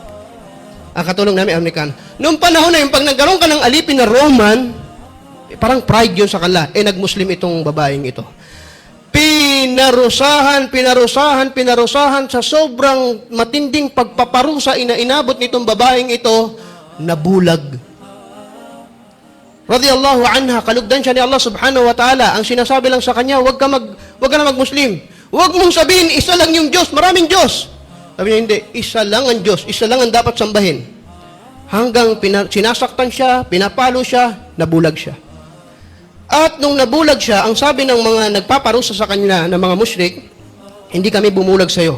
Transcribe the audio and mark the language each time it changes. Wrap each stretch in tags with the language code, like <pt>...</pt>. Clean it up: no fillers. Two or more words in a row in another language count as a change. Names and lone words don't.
<tl>Ang katulong namin, Amerikano. Noong panahon na yun, pag nagkaroon ka ng alipin na Roman, parang pride yun sa kanila. Nag-Muslim itong babaeng ito. Pinarusahan sa sobrang matinding pagpaparusa inabot nitong babaeng ito, nabulag.</tl> <ar>رضي الله عنها,</ar> <tl>kalugdan siya ni Allah</tl> <ar>سبحانه وتعالى.</ar> <tl>Ang sinasabi lang sa kanya, wag ka na mag-Muslim. Wag mong sabihin, isa lang yung Diyos, maraming Diyos. Sabi niya, hindi, isa lang ang Diyos, isa lang ang dapat sambahin. Hanggang sinasaktan siya, pinapalo siya, nabulag siya. At nung nabulag siya, ang sabi ng mga nagpaparusa sa kanya ng mga musyrik, hindi kami bumulag sa'yo.</tl>